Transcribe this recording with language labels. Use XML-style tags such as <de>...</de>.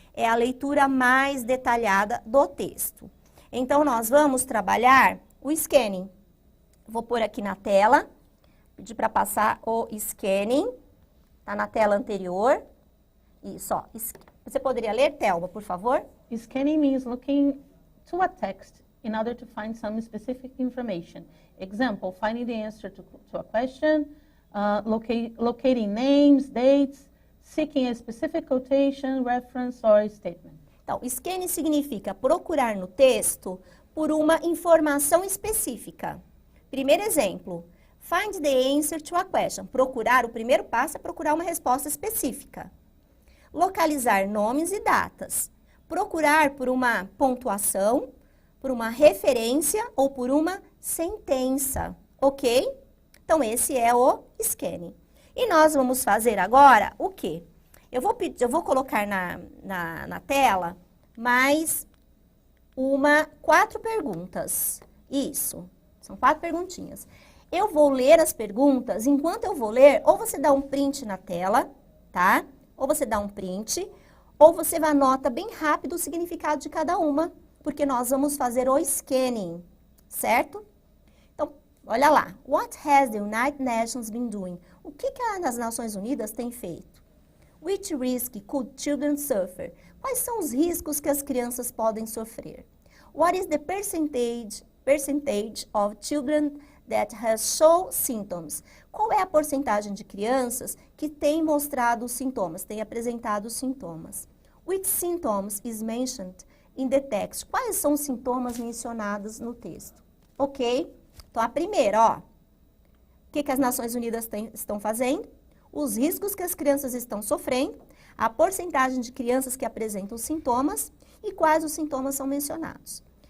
<pt>É a leitura mais detalhada do texto. Então nós vamos trabalhar o scanning. Vou pôr aqui na tela, pedir para passar o scanning. Está na tela anterior. Isso, ó. Você poderia ler, Thelma, por favor?</pt> <en>Scanning means looking to a text in order to find some specific information. Example, finding the answer to a question, locating names, dates, seeking a specific quotation, reference or statement.</en> <pt>Então, scanning significa procurar no texto por uma informação específica. Primeiro exemplo,</pt> <en>find the answer to a question.</en> <pt>Procurar, o primeiro passo é procurar uma resposta específica. Localizar nomes e datas. Procurar por uma pontuação, por uma referência ou por uma sentença, ok? Então, esse é o scanning. E nós vamos fazer agora o quê? Eu vou colocar na tela mais 4 perguntas. Isso, são 4 perguntinhas. Eu vou ler as perguntas, enquanto eu vou ler, ou você dá um print na tela, tá? Ou você dá um print, ou você anota bem rápido o significado de cada uma, porque nós vamos fazer o scanning, certo? Então, olha lá.</pt> <en>What has the United Nations been doing?</en> <pt>O que as Nações Unidas têm feito?</pt> <en>Which risk could children suffer?</en> <pt>Quais são os riscos que as crianças podem sofrer?</pt> <en>What is the percentage of children that has shown symptoms?</en> <pt>Qual é a porcentagem de crianças que têm mostrado sintomas, têm apresentado sintomas?</pt> <en>Which symptoms is mentioned in the text?</en> <pt>Quais são os sintomas mencionados no texto? Ok? Então, a primeira, ó. O que as Nações Unidas estão fazendo? Os riscos que as crianças estão sofrendo, a porcentagem de crianças que apresentam sintomas e quais os sintomas são mencionados.</pt>